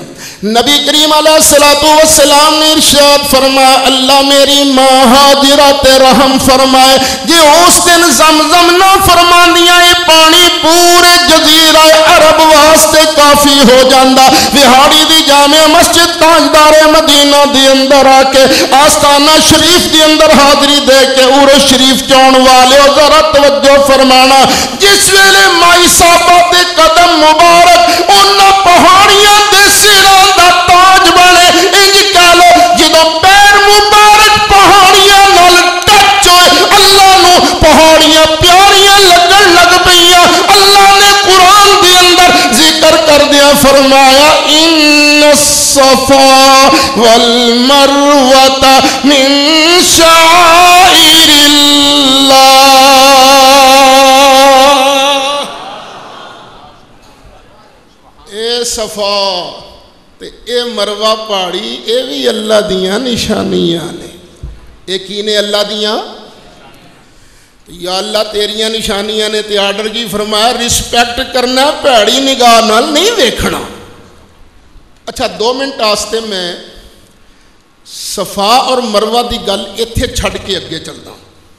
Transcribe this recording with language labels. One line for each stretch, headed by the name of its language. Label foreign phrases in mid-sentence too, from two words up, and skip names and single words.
Urdu: نبی کریم علیہ السلام نے ارشاد فرمایا,
Punjabi: اللہ میری ماں ہاجرہ تے رحم فرمائے, جی اس دن زمزم نہ فرماندیاں یہ پانی پورے جزیرہ عرب واسطے کافی ہو جاندہ. وہاڑی دی جامع مسجد تاجدار مدینہ دی اندر آ کے آستانہ شریف دی اندر حاضری دے کے عرس شریف چون والے ذرا توجہ فرمانا, جس ویلے مائی صاحبہ دے قدم مبارک انہاں پہاڑیاں دے سراں دا تاج بنے, انج کہہ لو جدوں پیر مبارک پہاڑیاں نال ٹچ ہوئے, اللہ نو پہاڑیاں پیاریاں لگن لگ پئیاں. اللہ نے قرآن دے اندر ذکر کر دیا فرمایا,
Arabic: ان الصفا والمروہ من شعائر اللہ.
Punjabi: اے صفا تے اے مروہ پہاڑی اے بھی اللہ دیاں نشانیاں نے. اے کی نے اللہ دیاں؟ یا اللہ تیریاں نشانیاں نے تے آرڈر کی فرمایا رسپیکٹ کرنا, پیڑی نگاہ نال نہیں ویکھنا. اچھا 2 منٹ واسطے میں صفا اور مروہ دی گل ایتھے چھڈ کے اگے چلدا.